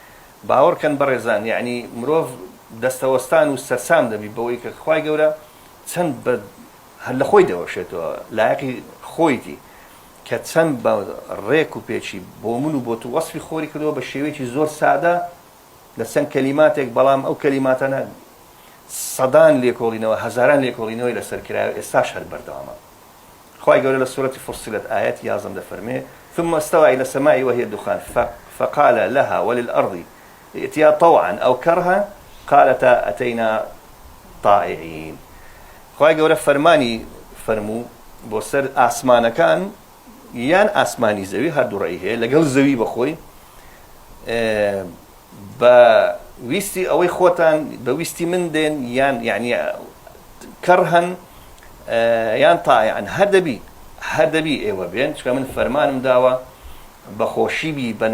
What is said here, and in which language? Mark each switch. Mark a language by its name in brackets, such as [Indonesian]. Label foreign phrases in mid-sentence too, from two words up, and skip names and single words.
[Central Kurdish] تێدایە باوەڕکەن بەڕێزان یعنی مرۆڤ دەستەوەستان و سەرسام دەبی بەوەی کە خوای گەورە چەند بە هەر لە خۆی دەوەشێتەوە لایەقی خۆیتی کە چەند بە ڕێک و پێچی بۆ من و بۆ تو وەسفی خۆری کردەوە بە شێوەیەکی زۆر سادە لە چەند کەلیماتێک بەڵام ئەو کەلیماتانە سەدان لێکۆڵینەوە هەزاران لێکۆڵینەوەی لەسەر کرایە ئێستاش هەر بەردەوامە. خوای گەورە لە سورەتی فصلت ئاەت 11 دەفەرمێ [Arabic] ثم استوى إلى السماء وهي دخان فقال لها وللأرض ائتيا طوعا أو كرها قالتا أتينا طائعين. [Central Kurdish] خوای گەورە فەرمانی فەرموو بۆ سەر ئاسمانەکان یان ئاسمانی زەوی هەردوو ڕێی هەیە لەگەڵ زەوی بەخۆی بە ویستی ئەوەی خۆتان بە ویستی من دێن یان یعنی کەرهەن یان تایعن هەر دەبی ئێوە بێن چکە من فەرمانم داوە بە خۆشی بی بە